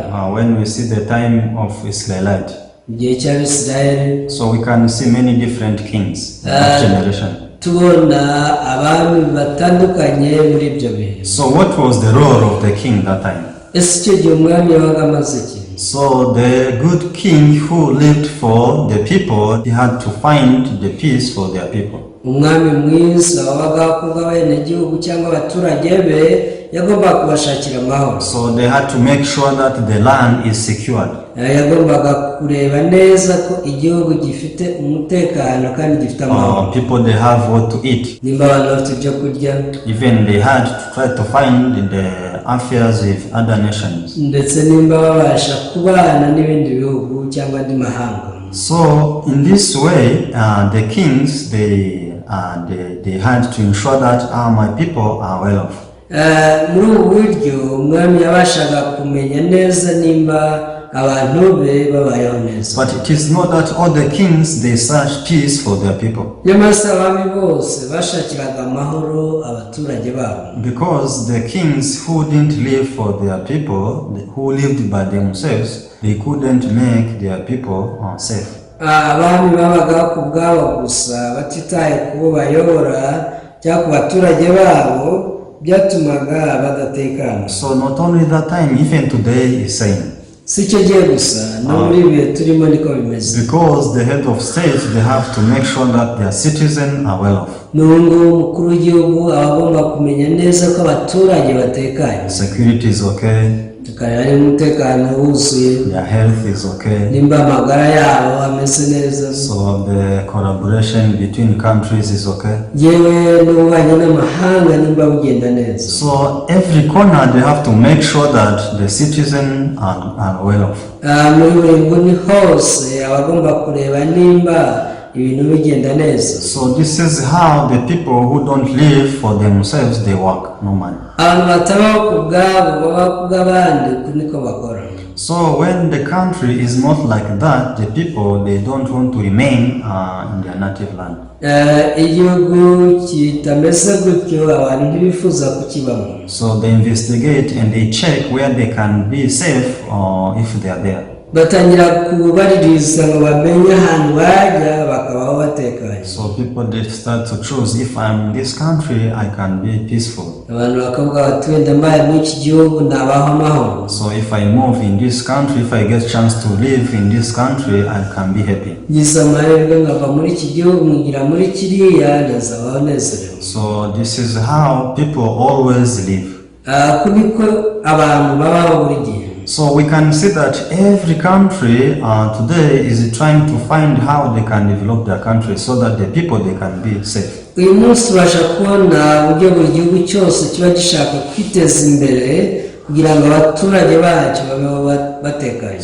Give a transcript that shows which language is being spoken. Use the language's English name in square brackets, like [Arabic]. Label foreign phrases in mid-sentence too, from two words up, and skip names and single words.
[English] When we see the time of Israelite. [Kinyarwanda] Igihe cy'Abisirayeli. [English] So we can see many different kings in that generation. [Kinyarwanda] Tubona abami batandukanye muri ibyo bihe. [English] So what was the role of the king that time? [Kinyarwanda] ese icyo gihe umwami yabaga amaze iki? [English] So the good king who lived for the people, he had to find the peace for their people. [Kinyarwanda] umwami mwiza wabaga kubw'abenegihugu cyangwa abaturage be yagombaga kubashakira amahoro. [English] So they had to make sure that the land is secured. [Kinyarwanda] yagombaga kureba neza ko igihugu gifite umutekano kandi gifite amahoro. [English] People, they have what to eat. [Kinyarwanda] nimba abantu bafite ibyo kurya. [English] Even they had to try to find the affairs with other nations. [Kinyarwanda] ndetse nimba babasha kubana n'ibindi bihugu cyangwa andi mahanga. [English] So in this way, the kings, they had to ensure that my people are well off. [Kinyarwanda] muri ubu buryo umwami yabashaga kumenya neza nimba abantu be babayeho neza. [English] But it is not that all the kings, they search peace for their people. [Kinyarwanda] nyamara abami bose bashakiraga amahoro abaturage babo. [English] Because the kings who didn't live for their people, who lived by themselves, they couldn't make their people safe. [Kinyarwanda] abami babaga ku bwabo gusa batitaye ku bo bayobora cyangwa ku baturage babo byatumaga badatekana. [English] So not only that time, even today is same. [Kinyarwanda] si cyo gihe gusa no muri ibihe turimo niko bimeze. [English] Because the head of state, they have to make sure that their citizens are well off. [Kinyarwanda] n'ubu umukuru w'igihugu aba agomba kumenya neza ko abaturage batekanye. [English] Security is okay. [Kinyarwanda] tukareba niba umutekano wuzuye. [English] Their health is okay. [Kinyarwanda] nimba amagara yabo ameze neza. [English] So the collaboration between countries is okay. [Kinyarwanda] yewe n'ububanyi n'amahanga nimba bugenda neza. [English] So every corner they have to make sure that the citizens are well off. [Kinyarwanda] muri buri nguni hose abagomba kureba nimba ibintu bigenda neza. [English] So this is how the people who don't live for themselves, they work normally. [Kinyarwanda] abantu batabaho ku bwabo baba ku bw'abandi niko bakora. [English] So when the country is not like that, the people, they don't want to remain in their native land. [Kinyarwanda] igihugu kitameze gutyo abantu ntibifuza kukibamo. [English] So they investigate and they check where they can be safe or if they are there. [Kinyarwanda] batangira kubaririza ngo bamenye ahantu bajya bakabaho batekanye. [English] So people, they start to choose, if I'm in this country, I can be peaceful. [Kinyarwanda] abantu bakavuga bati wenda mbaye muri iki gihugu nabaho amahoro. [English] So if I move in this country, if I get chance to live in this country, I can be happy. [Kinyarwanda] ngize amahirwe nkava muri iki gihugu ngira muri kiriya nazabaho nezerewe. [English] So this is how people always live. [Kinyarwanda] niko abantu babaho buri gihe. [English] So we can see that every country today is trying to find how they can develop their country so that the people, they can be safe. [Kinyarwanda] uyu munsi tubasha kubona uburyo buri gihugu cyose kiba gishaka kwiteza imbere kugira ngo abaturage bacyo babeho batekanye.